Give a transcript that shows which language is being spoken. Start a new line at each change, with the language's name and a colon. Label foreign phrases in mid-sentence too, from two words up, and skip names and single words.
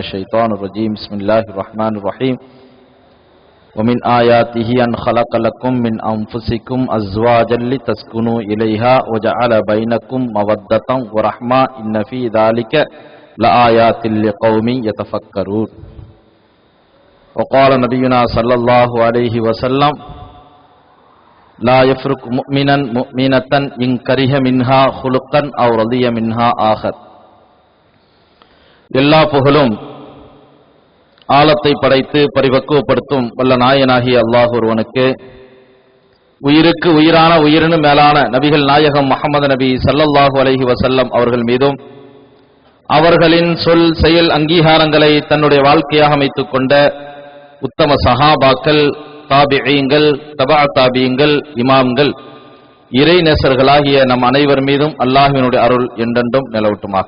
Arabic: الشيطان الرجيم بسم الله الرحمن الرحيم ومن آياته أن خلق لكم من أنفسكم أزواجا لتسكنوا إليها وجعل بينكم مودة ورحمة إن في ذلك لآيات لقوم يتفكرون وقال نبينا صلى الله عليه وسلم لا يفرق مؤمنا مؤمنة إن كره منها خلقا أو رضي منها آخر.
Tamil: எல்லா புகழும் ஆலத்தை படைத்து பரிபக்குவப்படுத்தும் வல்ல நாயனாகிய அல்லாஹ் ஒருவனுக்கு, உயிருக்கு உயிரான உயிரினும் மேலான நபிகள் நாயகம் முஹம்மது நபி
Arabic: صلى الله عليه وسلم
Tamil: அவர்கள் மீதும், அவர்களின் சொல் செயல் அங்கீகாரங்களை தன்னுடைய வாழ்க்கையாக அமைத்துக் கொண்ட உத்தம சஹாபாக்கள், தாபிஈங்கள், தபா தாபியங்கள், இமாம்கள், இறை நேசர்களாகிய நம் அனைவர் மீதும் அல்லாஹ்வினுடைய அருள் என்றென்றும் நிலவட்டுமாக.